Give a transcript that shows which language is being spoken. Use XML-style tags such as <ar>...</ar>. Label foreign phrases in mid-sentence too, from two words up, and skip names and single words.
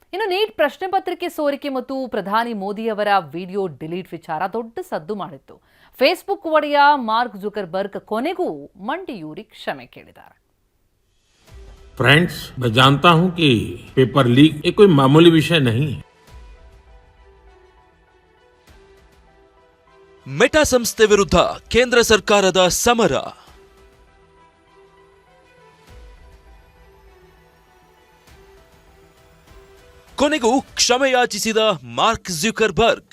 <kn>ಇನ್ನು ನೀಟ್ ಪ್ರಶ್ನೆ ಪತ್ರಿಕೆ ಸೋರಿಕೆ ಮತ್ತು ಪ್ರಧಾನಿ ಮೋದಿಯವರ ವಿಡಿಯೋ ಡಿಲೀಟ್ ವಿಚಾರ ದೊಡ್ಡ ಸದ್ದು ಮಾಡಿತ್ತು. ಫೇಸ್ಬುಕ್ ಒಡೆಯ ಮಾರ್ಕ್ ಜುಕರ್ಬರ್ಗ್ ಕೊನೆಗೂ ಮಂಡಿಯೂರಿ ಕ್ಷಮೆ ಕೇಳಿದ್ದಾರೆ.</kn> <hi>फ्रेंड्स, मैं जानता हूं कि</hi> <en>paper leak</en> <hi>ये कोई मामूली विषय नहीं है.</hi> <kn>ಮೆಟಾ ಸಂಸ್ಥೆ ವಿರುದ್ಧ ಕೇಂದ್ರ ಸರ್ಕಾರದ ಸಮರ. ಕೊನೆಗೂ ಕ್ಷಮೆಯಾಚಿಸಿದ ಮಾರ್ಕ್ ಜುಕರ್ಬರ್ಗ್.</kn>